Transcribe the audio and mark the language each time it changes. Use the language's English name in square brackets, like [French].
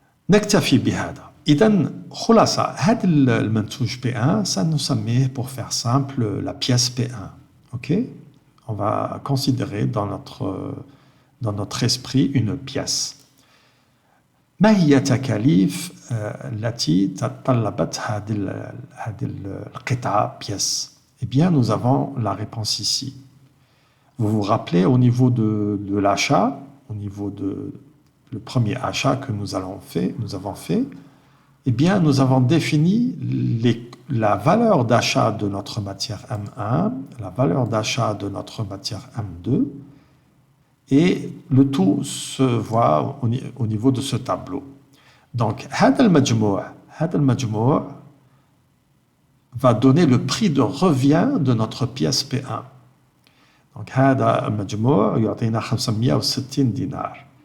[Arabic] نكتفي بهذا. إذن خلاصة هذا المنتوج P1 سنسميه [French] pour faire simple la pièce P1. Ok, on va considérer dans notre esprit une pièce. [Arabic] ما هي تكاليف التي تطلبت هذه القطعة pièce? [French] Eh bien, nous avons la réponse ici. Vous vous rappelez au niveau de l'achat, au niveau de le premier achat que nous avons fait, eh bien, nous avons défini la valeur d'achat de notre matière M1, la valeur d'achat de notre matière M2, et le tout se voit au niveau de ce tableau. Donc, [Arabic] هذا المجموع [French] va donner le prix de revient de notre pièce P1. [Arabic] Donc, هذا المجموع يعطينا 560 دينار.